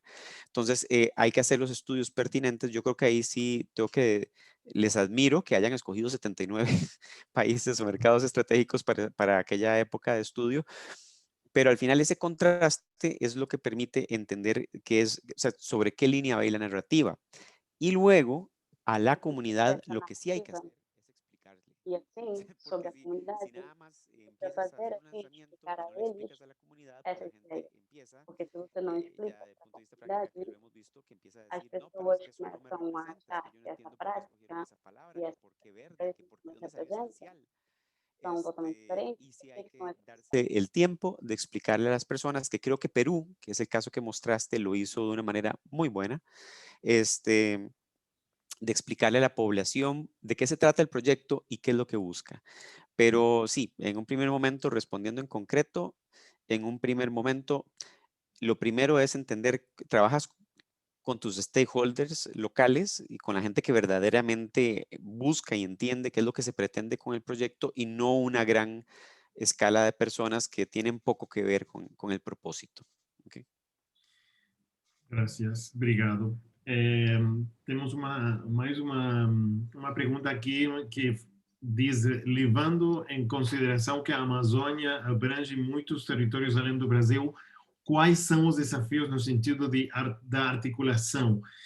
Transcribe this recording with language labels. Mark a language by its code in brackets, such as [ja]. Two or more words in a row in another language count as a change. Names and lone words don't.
[es] Entonces, hay que hacer los estudios pertinentes. Yo creo que ahí sí les admiro que hayan escogido 79 países o mercados estratégicos para aquella época de estudio, pero al final ese contraste es lo que permite entender o sea, sobre qué línea va a ir la narrativa. Y luego, a la comunidad, lo que sí hay que hacer es explicarle. [pt] E assim, sobre a comunidade, [es] Si nada más [pt] para [es] empiezas a [pt] fazer [es] hacer un [pt] assim, [es] lanzamiento [pt] explicar [es] y [pt] a [es] no le [pt] eles [es] explicas a la comunidad, [pt] essa [es] pues la [pt] ideia. [es] gente empieza, [pt] Porque se você não [es] ya [pt] explica [es] de [pt] para a [es] punto de vista práctico, [pt] comunidade, [es] que lo hemos visto, que empieza a [pt] as [es] decir, no, pero es [pt] pessoas [es] que eso no me [pt] começam a [es] representa, es [pt] achar [es] que yo no [pt] que essa [es] entiendo por qué escogieron [pt] prática [es] esa palabra, [pt] e [es] que [pt] essa [es] por qué verde, que por [pt] nos [es] dónde salió [pt] representa [es] esencial. [pt] são totalmente diferentes. [es] Y sí [pt] Por [es] hay [pt] que são [es] que [pt] essas [es] darse el tiempo de explicarle a las personas, que creo que Perú, que es el caso que mostraste, lo hizo de una manera muy buena, de explicarle a la población de qué se trata el proyecto y qué es lo que busca. Pero sí, en un primer momento, respondiendo en concreto, en un primer momento, lo primero es entender que trabajas con tus stakeholders locales y con la gente que verdaderamente busca y entiende qué es lo que se pretende con el proyecto, y no una gran escala de personas que tienen poco que ver con el propósito. ¿Okay? Gracias, [pt] obrigado. Temos mais uma pergunta aqui que diz, levando em consideração que a Amazônia abrange muitos territórios além do Brasil, quais são os desafios no sentido da articulação?